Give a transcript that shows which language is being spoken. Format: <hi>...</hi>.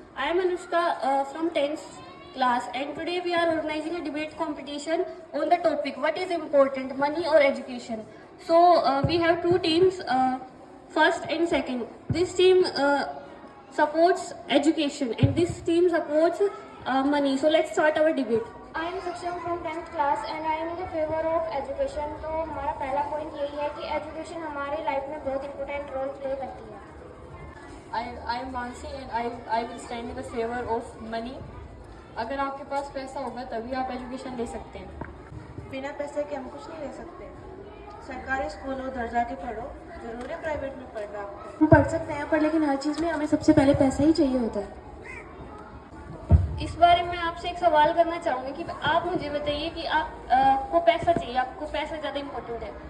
<en>I am Anushka from 10th class, and today we are organizing a debate competition on the topic what is important, money or education. So we have two teams, first and second. This team supports education and this team supports money. So let's start our debate. I am Saksham from 10th class and I am in the favor of education.</en> <hi>तो हमारा पहला point यही है कि education हमारे life में बहुत important role play करती है.</hi> <en>I am Mansi and I will stand in the favor of money.</en> <hi>अगर आपके पास पैसा होगा तभी आप एजुकेशन ले सकते हैं. बिना पैसे के हम कुछ नहीं ले सकते. सरकारी स्कूल उधर जाके पढ़ो, जरूर है प्राइवेट में पढ़ना आपको. हम पढ़ सकते हैं पर लेकिन हर चीज़ में हमें सबसे पहले पैसा ही चाहिए होता है. इस बारे में आपसे एक सवाल करना चाहूँगी कि आप मुझे बताइए कि आपको पैसा चाहिए, आपको पैसा ज़्यादा इम्पोर्टेंट है.</hi>